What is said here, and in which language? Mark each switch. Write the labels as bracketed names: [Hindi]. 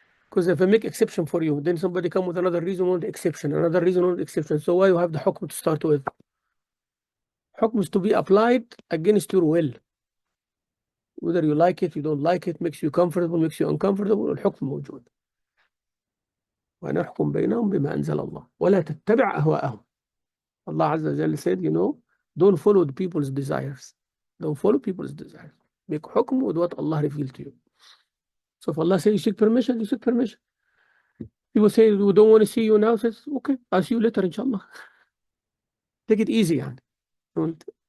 [English] Because if I make exception for you, then somebody come with another reason on the exception, another reason on the exception. So why you have the hukum to start with? Hukum is to be applied against your will. Whether you like it, you don't like it, makes you comfortable, makes you uncomfortable, [Arabic] الحكم موجود. ونحكم بينهم بما أنزل الله ولا تتبع أهواءهم. [English] Allah Azza wa Jalla said, don't follow the people's desires. Don't follow people's desires. Make hukum with what Allah revealed to you. So if Allah says you seek permission, you seek permission. People say, we don't want to see you now. Says, okay, I'll see you later, inshallah. Take it easy, يعني. Don't.